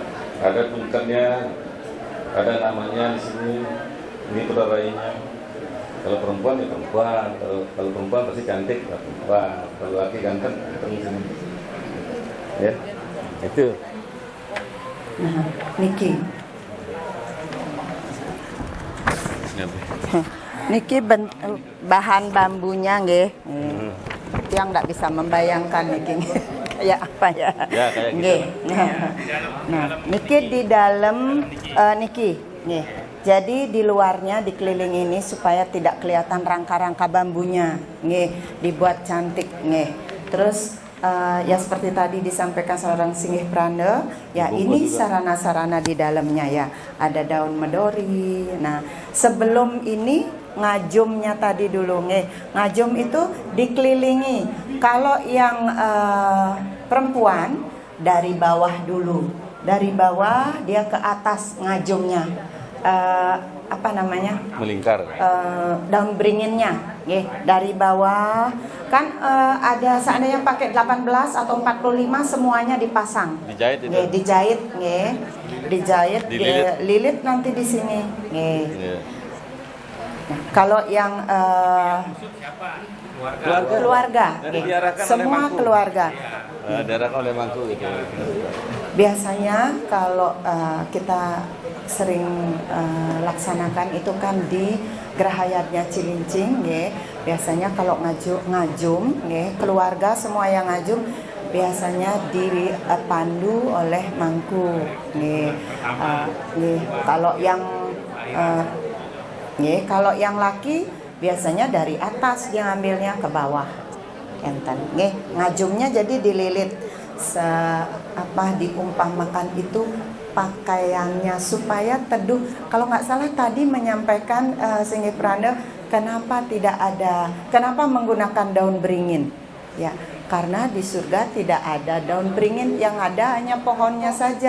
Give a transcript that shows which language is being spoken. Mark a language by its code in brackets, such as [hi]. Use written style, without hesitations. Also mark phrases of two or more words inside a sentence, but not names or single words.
[id] Ada tungkatnya, ada namanya di sini. Ini perarainya. Kalau perempuan ya perempuan, kalau perempuan pasti cantik, ya perempuan. Kalau laki ganteng, di sini. Ya, itu. Nah, Niki. Niki bahan bambunya nggih. Yang nggak bisa membayangkan Niki kayak apa ya. Ya, kayak gitu. Nggih. Nah, Niki di dalam Niki nggih. Jadi di luarnya dikeliling ini supaya tidak kelihatan rangka-rangka bambunya nggih, dibuat cantik nggih. Terus ya seperti tadi disampaikan seorang Singgih Pranda, ya ini sarana-sarana di dalamnya ya. Ada daun medori. Nah, sebelum ini ngajumnya tadi dulu nggih. Ngajum itu dikelilingi. Kalau yang perempuan dari bawah dulu. Dari bawah dia ke atas ngajumnya. Apa namanya? Melingkar. Daun beringinnya nggih, dari bawah kan ada seandainya pakai 18 atau 45 semuanya dipasang. Dijahit itu. Nggih, dijahit nggih. Dijahit, lilit nanti di sini nggih. Yeah. Nah, kalau yang keluarga Dan nggih. diarahkan oleh Semua mangku. keluarga. Diarahkan oleh mangku gitu. Biasanya kalau kita sering laksanakan itu kan di Gerahayatnya Cilincing nggih. Biasanya kalau ngajum nggih, keluarga semua yang ngajum biasanya dipandu oleh mangku nggih. Nggih, kalau yang laki biasanya dari atas dia ngambilnya ke bawah. [ban] Enten nggih, [id] ngajumnya jadi dililit diumpamakan itu pakaiannya supaya teduh. Kalau nggak salah tadi menyampaikan Singgih Pranda kenapa menggunakan daun beringin? Ya, karena di surga tidak ada daun beringin, yang ada hanya pohonnya saja.